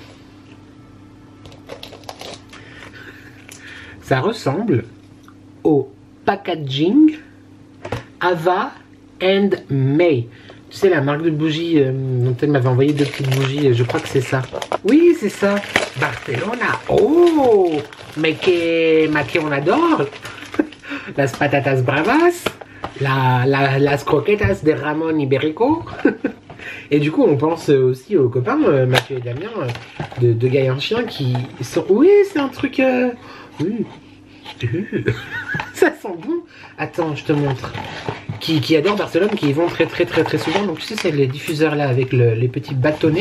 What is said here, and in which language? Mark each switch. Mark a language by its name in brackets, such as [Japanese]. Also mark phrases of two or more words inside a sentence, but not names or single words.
[French] Ça ressemble au packaging Ava and May. Tu sais, la marque de bougies dont elle m'avait envoyé 2 petites bougies. Je crois que c'est ça. Oui, c'est ça. Barcelona. Oh, mais que on adore. [Spanish] Las patatas bravas. Las croquetas de Ramon Iberico. [French] Et du coup, on pense aussi aux copains, Mathieu et Damien, de Gaïa un chien, qui sont... Oui, c'est un truc... Oui. Ça sent bon. Attends, je te montre. Qui adorent Barcelone, qui y vont très souvent. Donc tu sais, c'est les diffuseurs là, avec les petits bâtonnets.